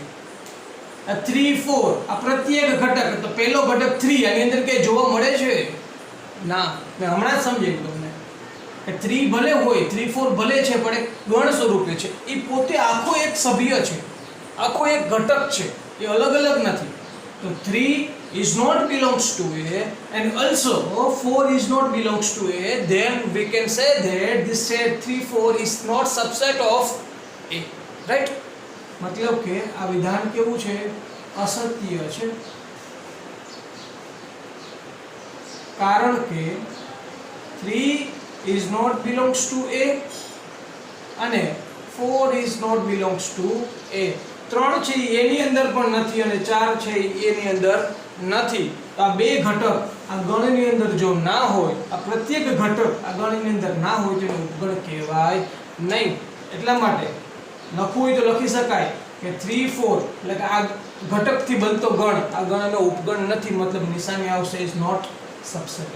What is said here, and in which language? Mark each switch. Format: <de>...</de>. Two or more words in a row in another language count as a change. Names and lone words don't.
<gu>આ 3 4 આ પ્રત્યેક ઘટક, તો પહેલો ઘટક 3 આની અંદર કે જોવા મળે છે? ના. મેં હમણાં જ સમજાવ્યું તમને કે 3 ભલે હોય, 3 4 ભલે છે, પણ એક ગણ સ્વરૂપે છે. એ પોતે આખો એક સભ્ય છે, આખો એક ઘટક છે, એ અલગ અલગ નથી.</gu> <en>તો 3 is not belongs to A and also 4 is not belongs to A, then we can say that this set 3 4 is not subset of A, right?</en> <gu>મતલબ કે આ વિધાન કેવું છે? અસત્ય છે. કારણ કે</gu> <en>3 is not belongs to A અને 4 is not belongs to A.</en> <gu>3 છે એની અંદર પણ નથી અને 4 છે એની અંદર નથી. તો આ બે ઘટક આ ગણની અંદર જો ના હોય, આ પ્રત્યેક ઘટક આ ગણની અંદર ના હોય તો એને ઉપગણ કહેવાય નહીં. એટલા માટે લખવું હોય તો લખી શકાય કે 3 4 એટલે કે આ ઘટકથી બનતો ગણ, આ ગણનો ઉપગણ નથી, મતલબ નિશાની આવશે</gu> <en>is not subset.</en>